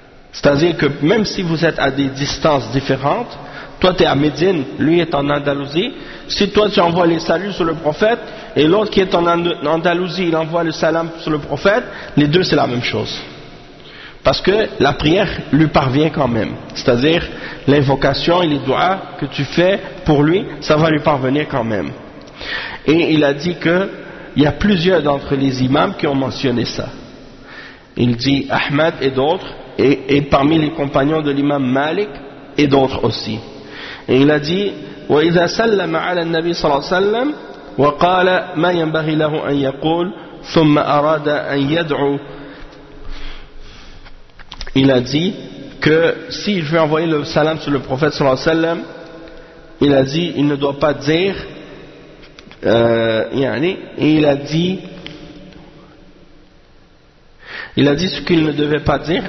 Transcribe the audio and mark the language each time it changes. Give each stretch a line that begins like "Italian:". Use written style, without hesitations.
French: C'est-à-dire que même si vous êtes à des distances différentes, toi tu es à Médine, lui est en Andalousie, si toi tu envoies les saluts sur le prophète et l'autre qui est en Andalousie il envoie le salam sur le prophète, les deux c'est la même chose, parce que la prière lui parvient quand même, c'est à dire l'invocation et les doigts que tu fais pour lui, ça va lui parvenir quand même. Et il a dit que il y a plusieurs d'entre les imams qui ont mentionné ça, il dit Ahmed et d'autres, et parmi les compagnons de l'imam Malik et d'autres aussi. Et il a dit,
Arabic: وَإِذَا سَلَّمَ عَلَى النَّبِيِّ صَلَّى اللَّهُ عَلَيْهِ وَسَلَّمَ وَقَالَ مَا يَنْبَغِي لَهُ أَنْ يَقُولَ ثُمَّ أَرَادَ أَنْ يَدْعُو.
French: Il a dit que s'il veut envoyer le salam sur le prophète
Arabic: صلى الله عليه وسلم,
French: il a dit, il ne doit pas dire, il a dit ce qu'il ne devait pas dire.